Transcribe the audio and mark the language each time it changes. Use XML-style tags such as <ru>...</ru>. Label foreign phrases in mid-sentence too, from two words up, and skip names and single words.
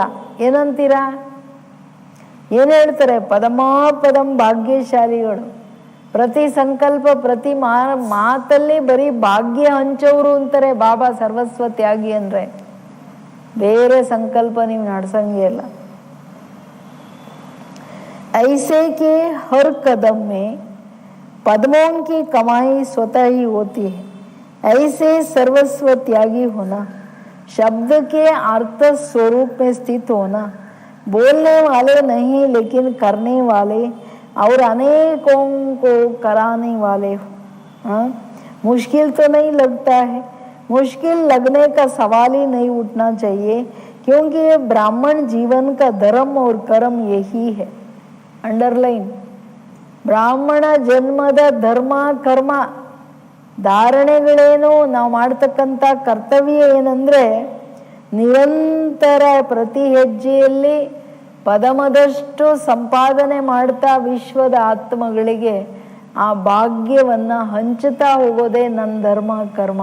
<kn>ಏನಂತೀರಾ? ಏನು ಹೇಳ್ತಾರೆ? ಪದಮಾಪದಂ ಭಾಗ್ಯಶಾಲಿಗಳು. ಪ್ರತಿ ಸಂಕಲ್ಪ, ಪ್ರತಿ ಮಾತಲ್ಲಿ ಬರೀ ಭಾಗ್ಯ ಹಂಚೋರು ಅಂತಾರೆ ಬಾಬಾ ಸರ್ವಸ್ವ ತ್ಯಾಗಿ ಅಂದರೆ. ಬೇರೆ ಸಂಕಲ್ಪ ನೀವು ನಡ್ಸಂಗೇ ಇಲ್ಲ.</kn> <hi>ऐसे के हर कदम में पद्मों की कमाई स्वतः ही होती है. ऐसे सर्वस्व त्यागी होना, शब्द के अर्थ स्वरूप में स्थित होना, बोलने वाले नहीं लेकिन करने वाले और अनेकों को कराने वाले हो. मुश्किल तो नहीं लगता है, मुश्किल लगने का सवाल ही नहीं उठना चाहिए, क्योंकि ये ब्राह्मण जीवन का धर्म और कर्म यही है.</hi> <kn>ಅಂಡರ್ಲೈನ್. ಬ್ರಾಹ್ಮಣ ಜನ್ಮದ ಧರ್ಮ, ಕರ್ಮ, ಧಾರಣೆಗಳೇನು, ನಾವು ಮಾಡ್ತಕ್ಕಂಥ ಕರ್ತವ್ಯ ಏನಂದರೆ ನಿರಂತರ ಪ್ರತಿ ಹೆಜ್ಜೆಯಲ್ಲಿ ಪದಮದಷ್ಟು ಸಂಪಾದನೆ ಮಾಡ್ತಾ ವಿಶ್ವದ ಆತ್ಮಗಳಿಗೆ ಆ ಭಾಗ್ಯವನ್ನು ಹಂಚುತ್ತಾ ಹೋಗೋದೇ ನನ್ನ ಧರ್ಮ, ಕರ್ಮ.</kn>